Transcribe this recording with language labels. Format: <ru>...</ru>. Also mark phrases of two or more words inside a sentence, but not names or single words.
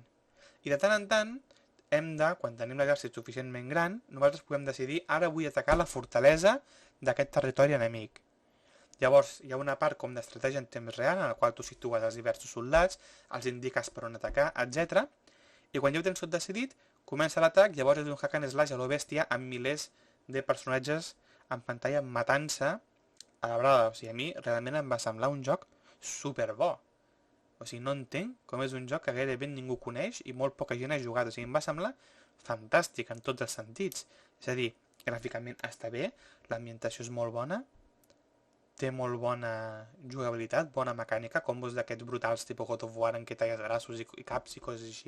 <ca>I de tant en tant, quan tenim l'exèrcit suficientment gran, nosaltres podem decidir, ara vull atacar la fortalesa d'aquest territori enemic. Llavors, hi ha una part com d'estratègia en temps real, en la qual tu situes els diversos soldats, els indiques per on atacar, etc. I quan ja ho tens tot decidit, comença l'atac, llavors és un</ca> <en>hack and slash</en> <ca>a lo bèstia amb milers de personatges en pantalla matant-se a la brava. O sigui, a mi realment em va semblar un joc superbo. O sigui, no entenc com és un joc que gairebé ningú coneix i molt poca gent ha jugat. O sigui, em va semblar fantàstic en tots els sentits. És a dir, gràficament està bé, l'ambientació és molt bona, té molt bona jugabilitat, bona mecànica, combos d'aquests brutals tipus God of War en què talles braços i caps i coses així.</ca>